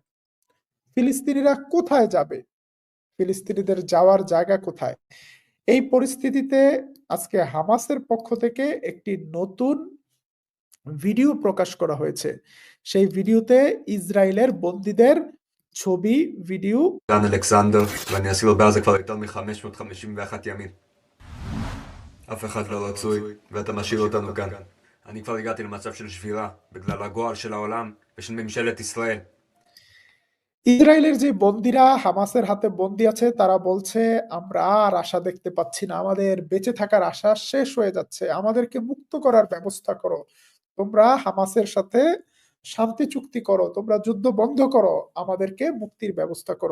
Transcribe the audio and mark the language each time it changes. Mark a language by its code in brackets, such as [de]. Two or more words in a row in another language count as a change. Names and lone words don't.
[bn] ফিলিস্তিনিরা কোথায় যাবে? ফিলিস্তিনিদের যাওয়ার জায়গা কোথায়? এই পরিস্থিতিতে আজকে হামাসের পক্ষ থেকে একটি নতুন ভিডিও প্রকাশ করা হয়েছে। সেই ভিডিওতে ইসরায়েলের বন্দীদের ছবি, ভিডিও। [he] דן אלכסנדר, ואני אסיר בעזה כבר יותר מ-551 ימים. אף אחד לא רצוי, ואתה משאיר אותנו כאן. אני כבר הגעתי למצב של שבירה, בגלל הגועל של העולם ושל ממשלת ישראל. [bn] ইসরায়েলের যে বন্দীরা হামাসের হাতে বন্দী আছে তারা বলছে আমরা আর আশা দেখতে পাচ্ছি না, আমাদের বেঁচে থাকার আশা শেষ হয়ে যাচ্ছে, আমাদেরকে মুক্ত করার ব্যবস্থা করো, তোমরা হামাসের সাথে শান্তি চুক্তি করো, তোমরা যুদ্ধ বন্ধ করো, আমাদেরকে মুক্তির ব্যবস্থা করো।